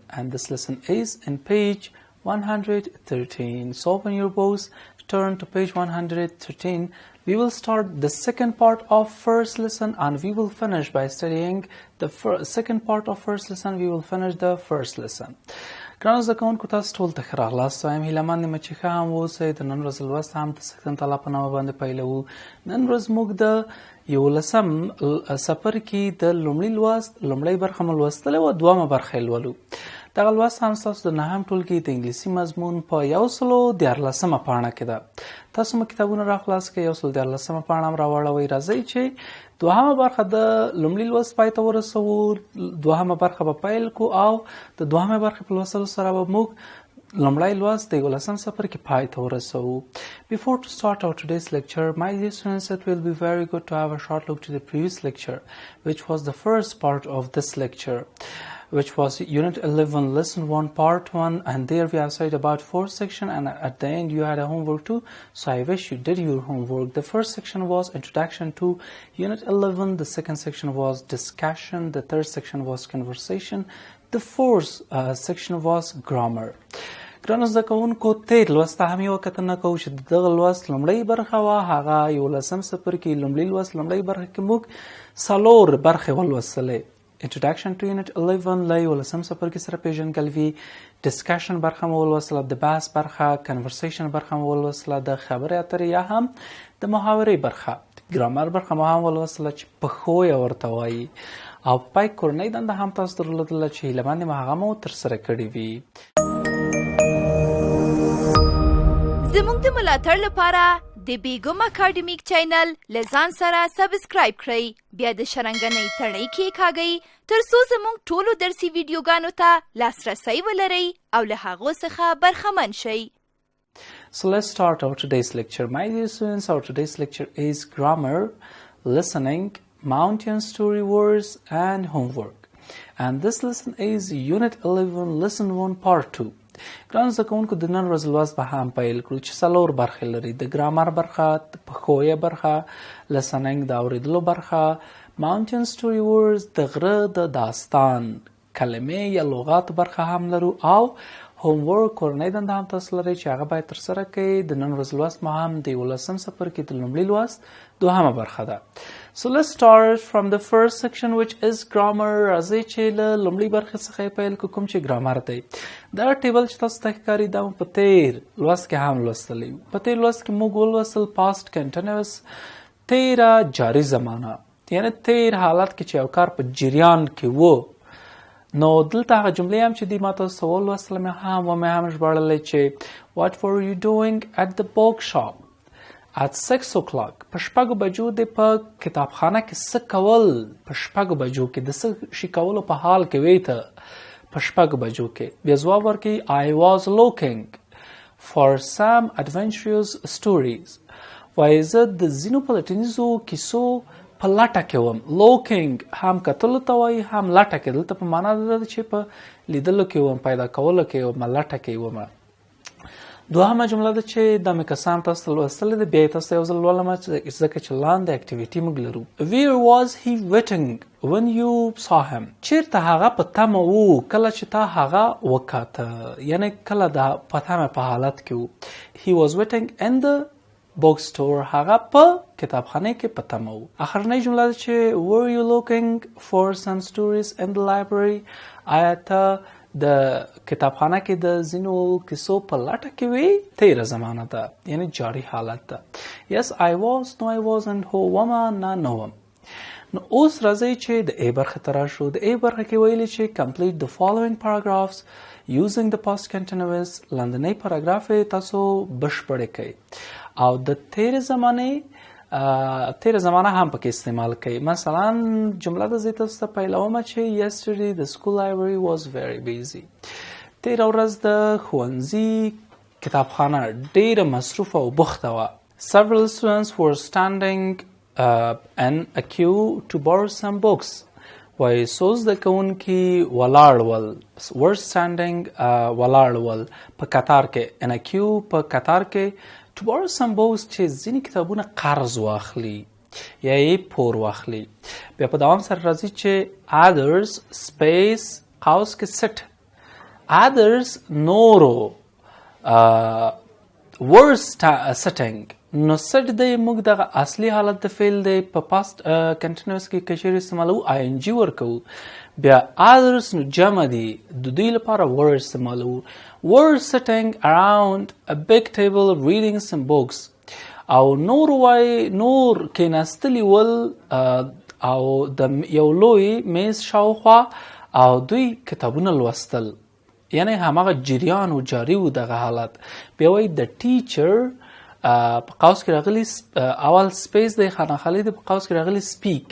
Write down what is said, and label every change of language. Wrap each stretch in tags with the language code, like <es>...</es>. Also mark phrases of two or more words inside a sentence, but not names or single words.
<en>And this lesson is in page 113. So open your books, turn to page 113. We will start the second part of first lesson and we will finish by studying the second part of first lesson. We will finish the first lesson.</en> <ps>ګرانو زده کوونکو تاسو ټول ته ښه راغلاست. وایم هیله مند یم چې ښه هم واوسئ. د نن ورځې لوست هم د سکتن تعالی په نامه باندې پیلوو. نن ورځ موږ د یوولسم څپرکي د لومړي لوست لومړۍ برخه مو لوستلې وه، دویمه برخه یې لولو. دغه لوست هم ستاسو د نهم ټولګي د انګلیسي مضمون په 114مه پاڼه کې ده. تاسو مو کتابونه راخلاص کړئ، 114مه پاڼه هم راواړوئ. راځئ چې دوهمه برخه د لومړي لوست پای ته ورسوو. دوهمه برخه به پیل کو او د دوهمه برخې په لوستلو سره به موږ لومړی لوست د یوولسم څپرکي پای ته ورسوو.</ps> <en>Before to start our today's lecture, my dear students, it will be very good to have a short look to the previous lecture, which was the first part of this lecture, which was Unit 11, Lesson 1, Part 1, and there we have studied about 4 sections, and at the end you had a homework too, so I wish you did your homework. The first section was Introduction to Unit 11, the second section was Discussion, the third section was Conversation, the fourth section was Grammar.</en> <ps>ګرانو زده کوونکو تیر لوست ته هم یوه کتنه کوو چې د دغه لوست لومړۍ برخه وه، هغه یولسم څپرکي لومړي لوست لومړۍ برخه کې موږ 4 برخې ولوستلې.</ps> <en>Introduction to Unit 11</en> <ps>له یولسم څپرکي سره پیژندګلوي، Discussion برخه مو ولوستله، د بحث برخه، Conversation برخه مو ولوستله، د خبرې اترې یا هم د محاورې برخه، ګرامر برخه مو هم ولوستله چې پښو یې ورته وایي، او په پای کورنۍ دنده هم تاسو درلودله چې هیله مند یم هغه مو ترسره کړې وي. زموږ د ملاتړ لپاره د بیګم اکاډمیک چینل له ځان سره سبسکرایب کړئ، بیا د شرنګنۍ تڼۍ کېکاږئ ترڅو زموږ ټولو درسي ویډیوګانو ته لاسرسی ولرئ او له هغو څخه برخمن شئ.</ps> <en>So let's start our today's lecture. My dear students, our today's lecture is grammar, listening, mountain story words, and homework. And this lesson is Unit 11, Lesson 1, Part 2.</en> <ps>ګرانو زده کوونکو د نن ورځې لوست به هم پیل کړو چې 4 برخې لري. د ګرامر برخه، د پښویه برخه، listening د اورېدلو برخه،</ps> <en>mountain story words</en> <ps>د غره د داستان کلمې یا لغات برخه هم لرو، او homework کورنۍ دنده هم تاسو لرئ چې هغه باید ترسره کړئ. د نن ورځې لوست مو هم د یولسم څپرکي د لومړي لوست دوهمه برخه ده.</ps> <en>So let's start from the first section, which is grammar.</en> <ps>راځئ چې له لومړۍ برخې څخه یې پیل کړو، کوم چې ګرامر دی. دا ټیبل چې تاسو ته ښکاري دا مو په تیر لوست کې هم لوستلی. په تیر لوست کې موږ ولوستل</ps> <en>past continuous،</en> <ps>تیره جاري زمانه، یعنی تیر حالت کې چې یو کار په جریان کې و. نو دلته هغه جملې هم چې دی ما تاسو ته ولوستله مې هم ژباړلې چې</ps> <en>what were you doing at the bookshop at 6 o'clock.</en> <ps>په 6 بجو دی په کتابخانه کې څه کول، په 6 بجو کې د څه شي کولو په حال کې وی ته په 6 بجو کې. بیا ځواب ورکړي</ps> <en>I was looking for some adventurous stories.</en> <ps>وایي زه د ځینو پلټنیزو کیسو په لټه کې وم. looking هم کتلو ته وایي هم لټه کې، دلته په معنا ده چې په لیدلو کې وم، پیدا کولو کې وم، لټه کې وم. دوهمه جمله ده چې دا مې کسان تاسو ته لوستلې ده، بیا یې تاسو ته یو ځل لولم ځکه چې لاندې اکټیویټي موږ لرو.</ps> <en>Where was he waiting when you saw him.</en> <ps>چیرته هغه په تمه و کله چې تا هغه وکاته، یعنی کله دا په تمه په حالت کې و.</ps> <en>He was waiting in the bookstore.</en> <ps>هغه په کتابخانه کې په تمه و. اخرنۍ جمله ده چې</ps> <en>were you looking for some stories in the library.</en> <ps>آیا ته د کتابخانه کې د ځینو کیسو په لټه کې وی؟ تیره زمانه ده، یعنی جاری حالت ده.</ps> <en>Yes I was. No I wasn't.</en> <ps>هو ومه، نه نه وم. نو اوس راځئ چې د A برخې ته راشو. د A برخه کې ویلي چې</ps> <en>complete the following paragraphs using the past continuous.</en> <ps>لاندنۍ پاراګراف یې تاسو بشپړې کړئ او د تیرې زمانه هم پکې استعمال کړئ. مثلا جمله د زه تاسو ته پیلومه چې</ps> <en>yesterday the school library was very busy.</en> <ps>تیره ورځ د ښوونځي کتابخانه ډیره مصروفه او بوخته وه.</ps> <en>Several students were standing in a queue to borrow some books.</en> <ps>وای څو زده کوونکي ولاړ ول</ps> <en>were standing</en> <ps>ولاړ ول په کتار کې</ps> <en>in a queue</en> <ps>په کتار کې</ps> <en>to borrow some books</en> <ps>چې ځینې کتابونه قرض واخلي یا یې پور واخلي. بیا په دوام سره راځي چې</ps> <en>others space</en> <ps>قوس کې</ps> <en>sit others</en> <ps>نورو</ps> <en>were sitting.</en> <ps>نو سټ دی موږ دغه اصلي حالت د فعل دی په</ps> <en>past continuous</en> <ps>کې کچیر استعمالو</ps> <en>I N G</en> <ps>ورکو.</ps> <en>بیا others</en> <ps>نو جمع دی د دوی لپاره</ps> <en>were استعمالو were sitting around a big table reading some books.</en> <ps>او نور وای نور کېناستلي ول او د یو لوی میز شاوخوا او دوی کتابونه لوستل یعنی هماغه جریان و جاری و دغه حالت. بیا وای د ټیچر په قوس کې راغلی اول سپیس دی خانه دی په قوس کې راغلی سپیک.</ps>